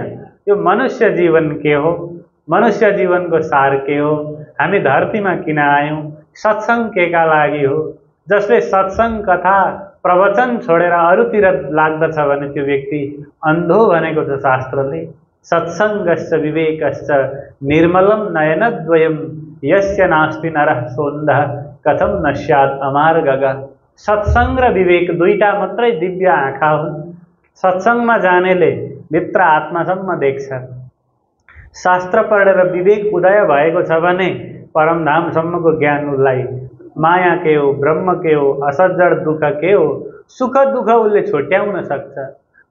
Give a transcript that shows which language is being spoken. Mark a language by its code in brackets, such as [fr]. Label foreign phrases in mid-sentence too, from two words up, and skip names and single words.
[ne] यो मनुष्य जीवन के हो, मनुष्य जीवनको सार के हो, हामी धरतीमा किन आयौँ, सत्सङ्ग के का लागि हो। जसले सत्सङ्ग कथा प्रवचन छोडेर अरूतिर लाग्दछ भने त्यो व्यक्ति अन्धो भनेको छ शास्त्रले। [sa] सत्सङ्गश्च विवेकश्च निर्मलं नयनद्वयं, यस्य नास्ति नरः सोन्धः कथं न स्यात् अमार्गः। [ne] सत्सङ्ग र विवेक दुईटा मात्रै दिव्य आँखा हुन्। सत्सङ्गमा जानेले भित्र आत्मासम्म देख्छ। शास्त्र पढेर विवेक उदय भएको छ भने परमधामसम्मको ज्ञान उसलाई माया के हो, ब्रह्म के हो, असज्जड दुःख के हो, सुख दुःख उसले छुट्याउन सक्छ।